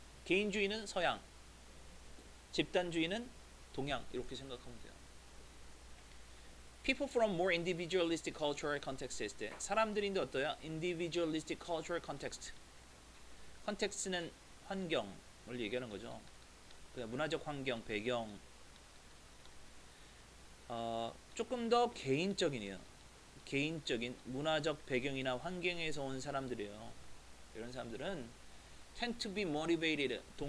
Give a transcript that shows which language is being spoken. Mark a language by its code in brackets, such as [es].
[ko] 개인주의는 서양, 집단주의는 동양 이렇게 생각하면 돼요. [en] People from more individualistic cultural context [ko] 했을 때 사람들인데 어떠야? [en] Individualistic cultural context. [ko] context는 환경을 얘기하는 거죠. 문화적 환경, 배경. 조금 더 개인적인 문화적 배경이나 환경에서 온 사람들이에요. 이런 사람들은 [en] tend to be motivated.